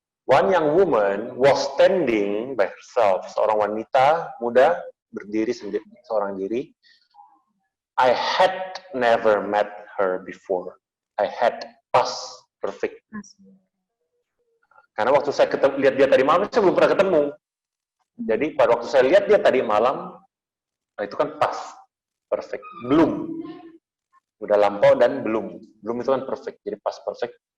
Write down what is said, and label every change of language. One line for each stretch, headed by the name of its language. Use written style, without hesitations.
English: One young woman was standing by herself.
Indonesian: Seorang wanita muda berdiri sendiri, seorang diri.
English: I had never met her before. I had past perfect.
Indonesian: Karena waktu saya lihat dia tadi malam, saya belum pernah ketemu. Jadi pada waktu saya lihat dia tadi malam, itu kan past perfect. Belum. Udah lampau dan belum. Belum itu kan perfect. Jadi past perfect.